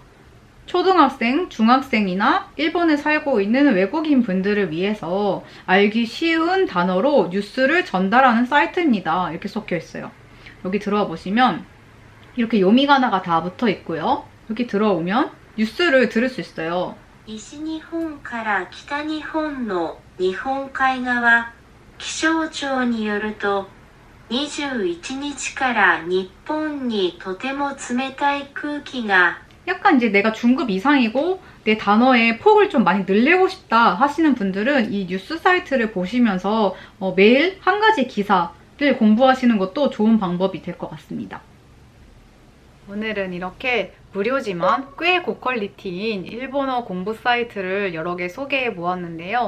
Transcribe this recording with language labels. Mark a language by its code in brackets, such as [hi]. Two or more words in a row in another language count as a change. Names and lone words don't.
[ko] 초등학생, 중학생이나 일본에 살고 있는 외국인 분들을 위해서 알기 쉬운 단어로 뉴스를 전달하는 사이트입니다. 이렇게 적혀있어요. 여기 들어와 보시면 이렇게 요미가나가 다 붙어 있고요. 여기 들어오면 뉴스를 들을 수 있어요. [ja] 西日本から北日本の日本海側、気象庁によると21日から日本にとても冷たい空気が [ko] 약간 이제 내가 중급 이상이고 내 단어의 폭을 좀 많이 늘리고 싶다 하시는 분들은 이 뉴스 사이트를 보시면서 매일 한 가지 기사를 공부하시는 것도 좋은 방법이 될 것 같습니다. 오늘은 이렇게 무료지만 꽤 고퀄리티인 일본어 공부 사이트를 여러 개 소개해 보았는데요.